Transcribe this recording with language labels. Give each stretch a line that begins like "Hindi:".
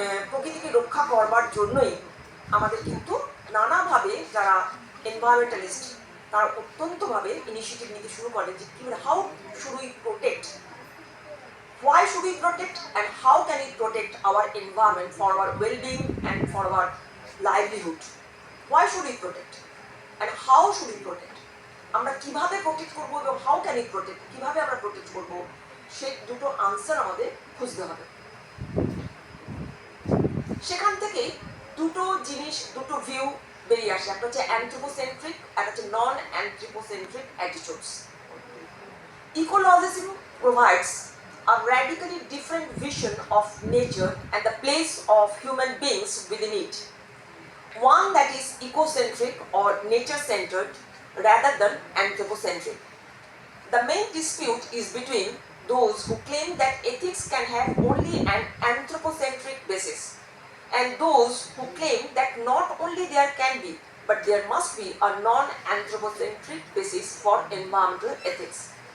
Bangla: প্রকৃতিকে রক্ষা করবার জন্যই আমাদের কিন্তু নানাভাবে যারা এনভায়রনমেন্টালিস্ট তারা অত্যন্তভাবে ইনিশিয়েটিভ নিতে শুরু করে যে কীভাবে
English: How should we protect, why should we protect, and how can we protect our environment for our well-being and for our livelihood? Why should we protect and how should we protect?
Bangla: আমরা কিভাবে protect করবো এবং
English: how can we protect,
Bangla: কিভাবে আমরা protect করবো, সেই দুটো answer আমাদের খুঁজতে হবে। সেখান থেকেই দুটো জিনিস, দুটো ভিউ বেরিয়ে আসে। একটা হচ্ছে অ্যানথ্রোপোসেন্ট্রিক, একটা হচ্ছে নন অ্যানথ্রোপোসেন্ট্রিক attitudes.
English: Ecologism provides a radically different vision of nature and the place of human beings within it. One that is ecocentric or nature-centered rather than anthropocentric. The main dispute is between those who claim that ethics can have only an anthropocentric basis and those who claim that not only there can be, but there must be a non-anthropocentric basis for environmental ethics.